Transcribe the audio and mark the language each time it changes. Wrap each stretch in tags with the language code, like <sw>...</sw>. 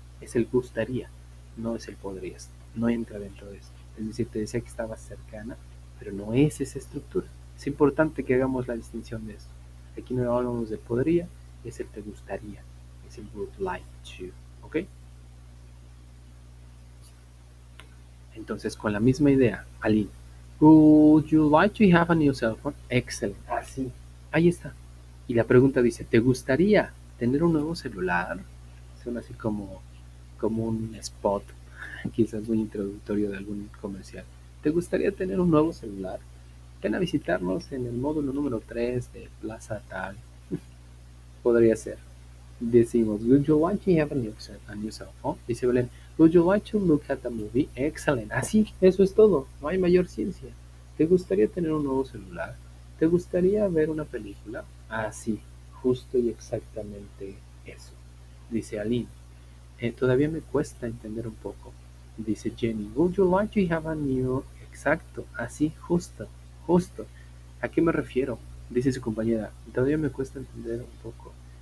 <es>Es el gustaría, no es el podrías. No entra dentro de esto. Es decir, te decía que estaba cercana, pero no es esa estructura. Es importante que hagamos la distinción de esto. Aquí no hablamos del podría, es el te gustaría, es el would like to, ¿ok? Entonces, con la misma idea,</es> <en>Aline, would you like to have a new cell phone?</en> <es>Excellent, así, ahí está. Y la pregunta dice, ¿te gustaría tener un nuevo celular? Suena así como un spot, quizás muy introductorio de algún comercial. ¿Te gustaría tener un nuevo celular? Ven a visitarnos en el módulo número 3 de Plaza Tal. Podría ser.</es> <en>Decimos, would you like to have a new cell phone?</en> <es>Dice Belén,</es> <en>would you like to look at the movie?</en> <es>Excellent. Así, eso es todo. No hay mayor ciencia. ¿Te gustaría tener un nuevo celular? ¿Te gustaría ver una película? Así, justo y exactamente eso. Dice Aline, todavía me cuesta entender un poco. Dice Jenny,</es> <en>would you like to have a new...</en> <es>Exacto, así, justo, justo. ¿A qué me refiero? Dice su compañera, todavía me cuesta entender un poco.</es>